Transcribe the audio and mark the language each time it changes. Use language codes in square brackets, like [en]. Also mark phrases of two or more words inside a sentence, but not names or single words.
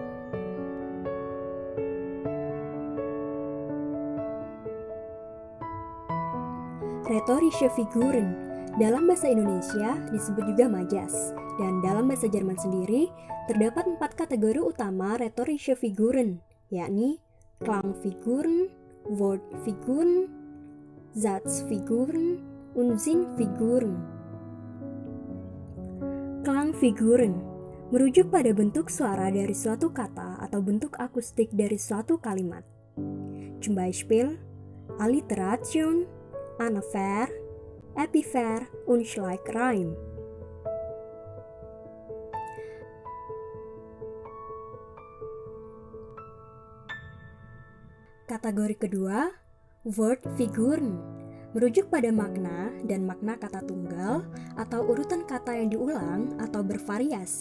[de] Rhetorische Figuren [id] dalam bahasa Indonesia disebut juga majas, dan dalam bahasa Jerman sendiri terdapat 4 kategori utama [de] Rhetorische Figuren, [id] yakni [de] Klangfiguren, Wortfiguren, Satzfiguren, und Sinnfiguren. [id] Klangfiguren merujuk pada bentuk suara dari suatu kata atau bentuk akustik dari suatu kalimat. [de] Zum Beispiel, Alliteration, Anaphor, Epiphor, und Schleichreim. [id] Kategori kedua, Wortfiguren, merujuk pada makna dan makna kata tunggal atau urutan kata yang diulang atau bervariasi.